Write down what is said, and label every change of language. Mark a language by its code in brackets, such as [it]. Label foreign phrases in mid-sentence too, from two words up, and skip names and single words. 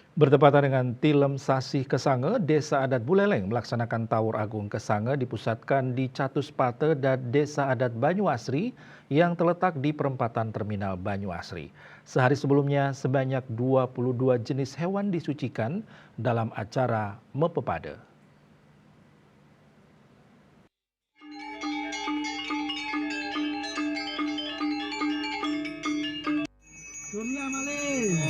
[id] Bertepatan dengan Tilem Sasih Kesange, Desa Adat Buleleng melaksanakan Tawur Agung Kesange dipusatkan di Catus Pate dan Desa Adat Banyu Asri yang terletak di perempatan Terminal Banyu Asri. Sehari sebelumnya sebanyak 22 jenis hewan disucikan dalam acara Mepepade. Surya Malin.